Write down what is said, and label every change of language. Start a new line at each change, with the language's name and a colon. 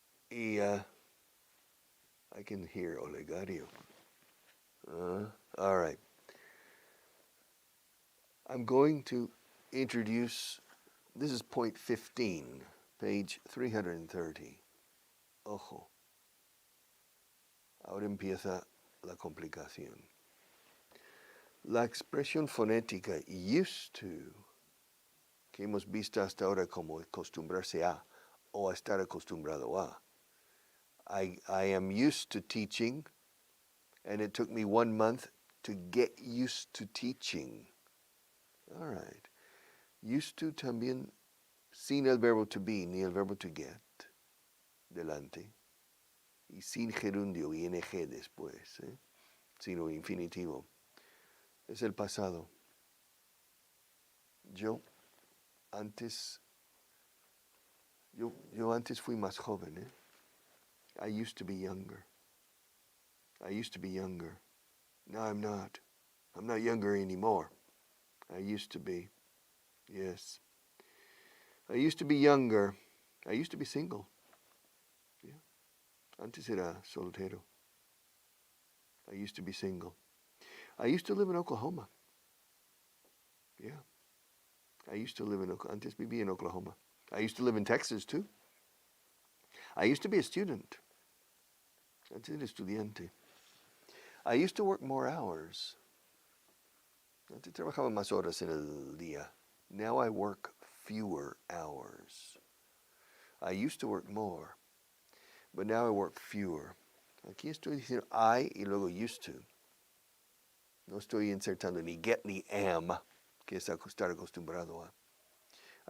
English: Y I can hear Olegario. All right. I'm going to introduce, this is point 15, page 330.
Spanish: Ojo. Ahora empieza la complicación. La expresión fonética used to, que hemos visto hasta ahora como acostumbrarse a o estar acostumbrado a.
English: I am used to teaching, and it took me 1 month to get used to teaching. All right.
Spanish: Used to también sin el verbo to be ni el verbo to get delante y sin gerundio ing después, sino infinitivo. Es el pasado. Yo antes fui más joven.
English: I used to be younger. I used to be younger. No, I'm not. I'm not younger anymore. I used to be. Yes. I used to be younger. I used to be single. Yeah.
Spanish: Antes era soltero.
English: I used to be single. I used to live in Oklahoma. Yeah. I used to live in Oklahoma.
Spanish: Antes vivía en Oklahoma.
English: I used to live in Texas too. I used to be a student.
Spanish: Antes era estudiante.
English: I used to work more hours.
Spanish: Antes trabajaba más horas en el día.
English: Now I work fewer hours. I used to work more, but now I work fewer.
Spanish: Aquí estoy diciendo I y luego used to. No estoy insertando ni get ni am, que es estar acostumbrado a.